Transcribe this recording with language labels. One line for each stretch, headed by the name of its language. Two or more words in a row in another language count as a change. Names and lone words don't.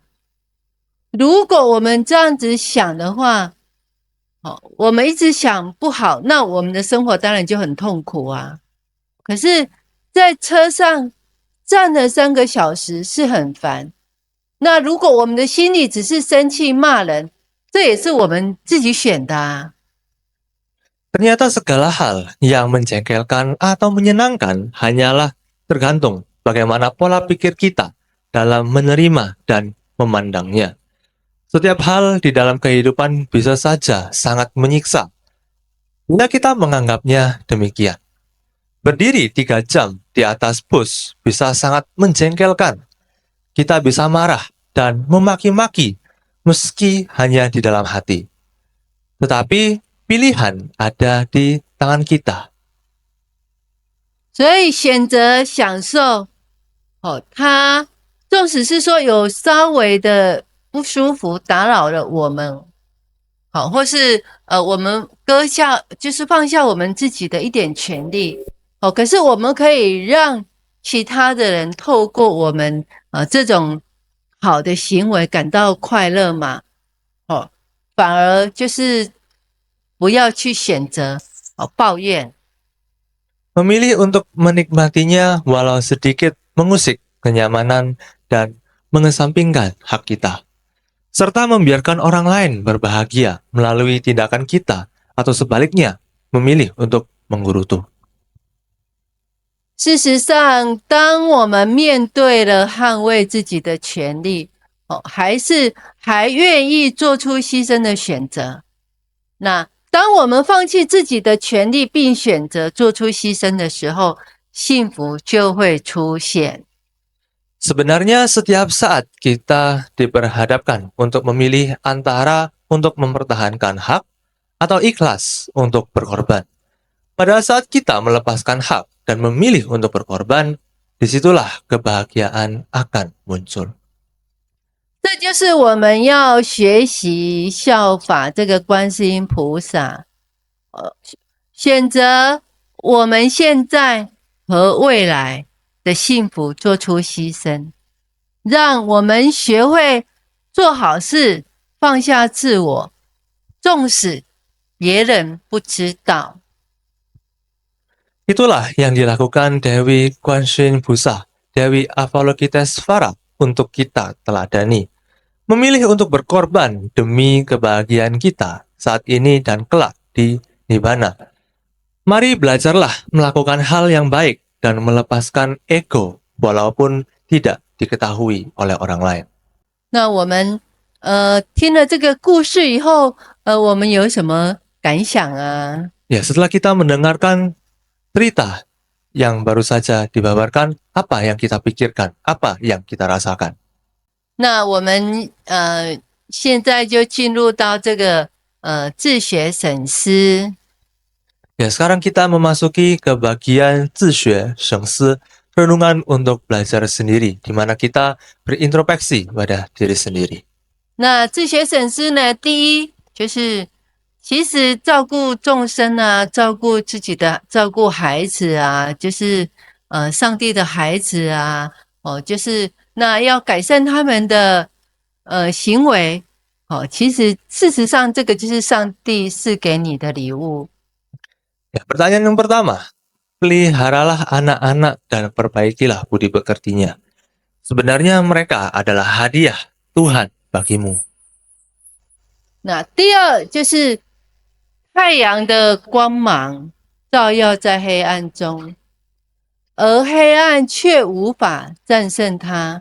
Chinese: 如果我们这样子想的话，我们一直想不好，那我们的生活当然就很痛苦啊。可是在车上站了3个小时是很烦，那如果我们的心里只是生气骂人，这也是我们自己选的啊。
Indonesian: Ternyata segala hal yang menjengkelkan atau menyenangkan hanyalah tergantung bagaimana pola pikir kita dalam menerima dan memandangnya. Setiap hal di dalam kehidupan bisa saja sangat menyiksa bila kita menganggapnya demikian. Berdiri 3 jam di atas bus bisa sangat menjengkelkan. Kita bisa marah dan memaki-maki meski hanya di dalam hati. Tetapi pilihan ada di tangan kita.
Chinese: 所以选择享受，它纵使是说有稍微的不舒服，打扰了我们，或是我们就是放下我们自己的一点权利，可是我们可以让其他的人透过我们这种好的行为感到快乐嘛，反而就是不要去选择抱怨。
Indonesian: Memilih untuk menikmatinya walau sedikit mengusik kenyamanan dan mengesampingkan hak kita. Serta membiarkan orang lain berbahagia melalui tindakan kita atau sebaliknya memilih untuk menggerutu.
Chinese: 事实上，当我们面对了捍卫自己的权利，还愿意做出牺牲的选择，那当我们放弃自己的权利并选择做出牺牲的时候，幸福就会出现。
Indonesian: Sebenarnya setiap saat kita diperhadapkan untuk memilih antara untuk mempertahankan hak atau ikhlas untuk berkorban. Pada saat kita melepaskan hak dan memilih untuk berkorban, disitulah kebahagiaan akan muncul.
Chinese: 这就是我们要学习效法这个观世音菩萨，选择我们现在和未来的幸福做出牺牲，让我们学会做好事，放下自我，纵使别人不知道。
Indonesian: Itulah yang dilakukan Dewi Kwansin Busa, Dewi Avalokitesvara untuk kita teladani. Memilih untuk berkorban demi kebahagiaan kita saat ini dan kelak di Nibbana. Mari belajarlah melakukan hal yang baik dan melepaskan ego walaupun tidak diketahui oleh orang lain.
Chinese: 那我们听了这个故事以后，我们有什么感想啊？
Indonesian: Ya, setelah kita mendengarkan cerita yang baru saja dibabarkan, apa yang kita pikirkan, apa yang kita rasakan?
Chinese: 那我们现在就进入到这个自学审思。
Indonesian: Ya, sekarang kita memasuki ke bagian
Chinese: 自学省思,
Indonesian: renungan untuk belajar sendiri, di mana kita berintrospeksi pada diri sendiri.
Chinese: 那自学审思呢，第一就是其实照顾众生啊，照顾自己的，照顾孩子啊，就是上帝的孩子啊，就是那要改善他们的行为，其实事实上这个就是上帝赐给你的礼物。
Indonesian: Ya, pertanyaan yang pertama, peliharalah anak-anak dan perbaikilah budi pekertinya. Sebenarnya mereka adalah hadiah Tuhan bagimu.
Chinese: 那第二就是太阳的光芒照耀在黑暗中，而黑暗却无法战胜它。